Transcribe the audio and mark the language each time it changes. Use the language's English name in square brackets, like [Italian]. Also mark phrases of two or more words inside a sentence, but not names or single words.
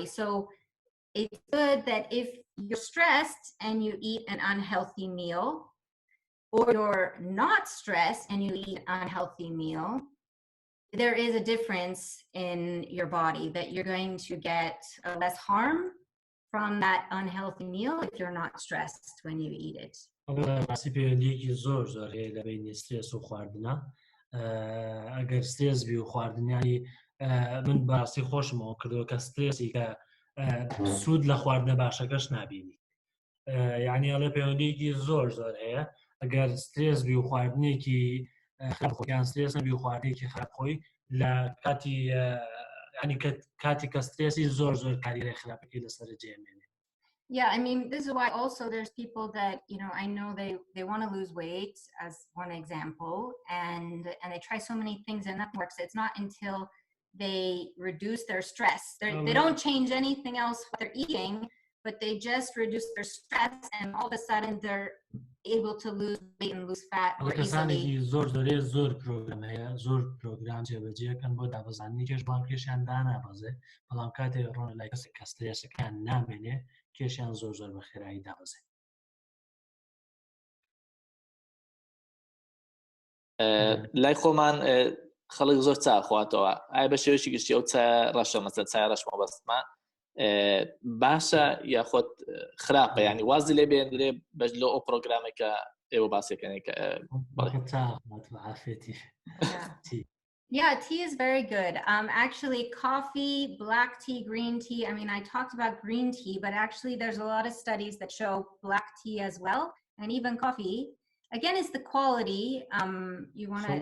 [English] So it's good that if you're stressed and you eat an unhealthy meal, or you're not stressed and you eat an unhealthy meal, there is a difference in your body that you're going to get less harm from that unhealthy meal if you're not stressed when you eat it. [Central Kurdish] ڕاستی پەیوەندیەکی زۆر زۆر هەیە لە بینی سترێس و خواردنە ئەگەر سترێس بی و خواردنیانی من بەڕاستی خۆشمەوە کردەوە کە سترێسی کە سوود لە خواردنە باشەکەش نابینی یعنی ئەڵێ پەیوەندیەکی زۆر زۆر هەیە ئەگەر سترێس بی و خواردنێکی خراپخۆیان سترێس نەبی و خواردنێکی خراپخۆی لە کاتی ینی کاتی کە سترێسی زۆر زۆر کاریگەری خراپەکەی لەسەر جێمێنێ. [English] Yeah, I mean, this is why also there's people that, you know, I know they want to lose weight as one example, and they try so many things and nothing works. It's not until they reduce their stress. They don't change anything else what they're eating, but they just reduce their stress, and all of a sudden they're able to lose weight and lose fat more easily. [Central Kurdish] زۆر پرۆگرام هەیە زۆر پرۆگرام جێبەجێکەن بۆ دابەزانی کێش بڵام کێشیان دانابەزێ بەڵام کاتێک ڕۆنە لای کەسێک کە سترێسەکان نامێنێ کێشیان زۆر زۆر بە خێرایی دابەزێ. لای خۆمان خەڵک زۆر چا خواتەوە ئایا بە شێوەیەکی گشتی ئەو چای ڕەشە مەسەڵەن چای ڕەش مەبەستمە باشە یاخۆت خراپە ینی وازی لێ بێنرێ بەش لە ئەو پرۆگرامێکە ئێوە باسیەکەنێک [English] Yeah, tea is very good. Actually, coffee, black tea, green tea. I mean, I talked about green tea, but actually there's a lot of studies that show black tea as well, and even coffee. Again, it's the quality. You want to